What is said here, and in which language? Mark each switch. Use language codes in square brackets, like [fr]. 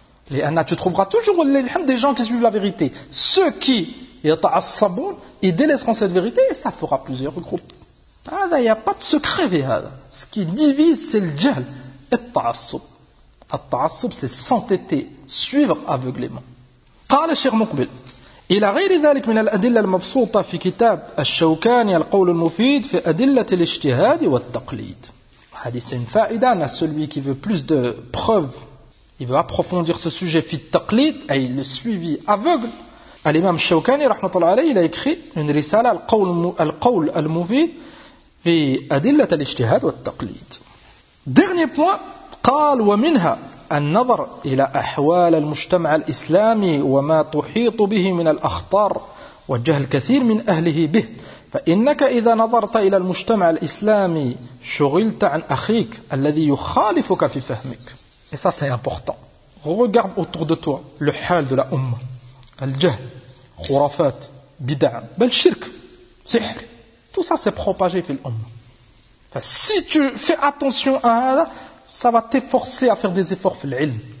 [fr] Et Anna, tu trouveras toujours des gens qui suivent la vérité. Ceux qui يتعصبون, ils délaisseront cette vérité et ça fera plusieurs groupes. هذا, il n'y a pas de secret في هذا. Ce qui divise, c'est le djahl. [ar] التعصب. [fr] التعصب c'est s'entêter, suivre aveuglément. [ar] قال الشيخ مقبل إلى غير ذلك من الأدلة المبسوطة في كتاب الشوكاني القول المفيد في أدلة الاجتهاد والتقليد. هذه c'est une فائدة. [fr] Celui qui veut plus de preuves Il veut approfondir ce sujet fit taqlid, et il le suivi aveugle. L'imam Shawkani, il a écrit une risala al-qawl al-mufid fi adillat al-ijtihad wa al-taqlid. Dernier point, [ar] قال ومنها النظر إلى أحوال المجتمع الإسلامي وما تحيط به من الأخطار وجهل كثير من أهله به فإنك إذا نظرت إلى المجتمع الإسلامي شغلت عن أخيك الذي يخالفك في فهمك. [fr] Et ça c'est important. Regarde autour de toi le hal de la umma. Al-jahl, khurafat, bid'a, bel shirk, sihr. Tout ça s'est propagé fil umma. Si tu fais attention à ça, ça va t'efforcer à faire des efforts fil ilm.